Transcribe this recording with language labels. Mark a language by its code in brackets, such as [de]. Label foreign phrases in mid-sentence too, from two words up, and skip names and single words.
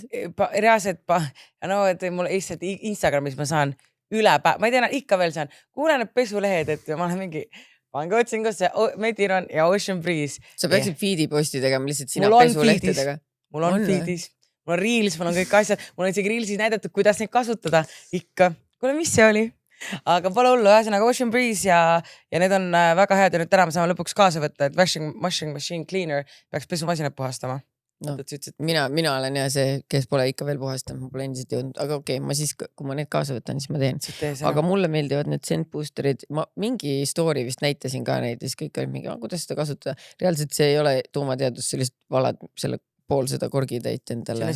[et] Reaalselt, no et mul lihtsalt Instagramis ma saan üle päev, ma ei tea, ikka veel saan, kuulen need pesulehed, et ma olen mingi, pange otsingusse Mediron ja Ocean Breeze. Sa peaksid feed'i posti tegema lihtsalt sina Mul on pesulehtedega. Mul on feed'is, mul on Reels, mul on kõik asjad, mul on isegi Reelsis näidatud, kuidas neid kasutada. Ikka. Kuule, mis see oli? Aga pole hullu, ühesõnaga Ocean Breeze ja need on väga head ja nüüd täna me saame lõpuks kaasa võtta, et [en] washing machine cleaner [et] peaks pesumasinat puhastama. No, mina olen ja see, kes pole ikka veel puhastanud, ma pole endiselt jõudnud, aga okei, ma siis, kui ma need kaasa võtan, siis ma teen. Aga mulle meeldivad need Scent Boosterid, ma mingi story vist näitasin ka neid ja siis kõik olid mingi, kuidas seda kasutada. Reaalselt see ei ole tuumateadus, sellist valad selle pool seda korgitäit endale.